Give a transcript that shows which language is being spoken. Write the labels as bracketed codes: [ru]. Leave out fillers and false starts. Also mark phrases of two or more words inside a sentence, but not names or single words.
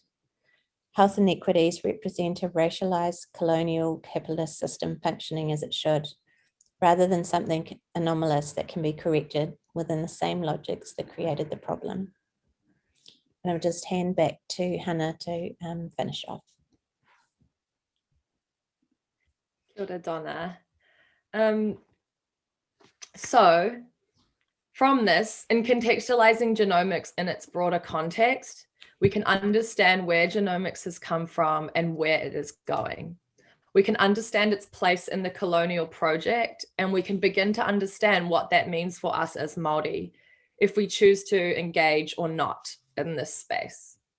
[en] Health inequities represent a racialized colonial capitalist system functioning as it should, rather than something anomalous that can be corrected within the same logics that created the problem. And I'll just hand back to Hannah to finish off. [mi] Kia ora, Donna. [en] So from this, in contextualizing genomics in its broader context, we can understand where genomics has come from and where it is going. We can understand its place in the colonial project, and we can begin to understand what that means for us as Māori, if we choose to engage or not in this space.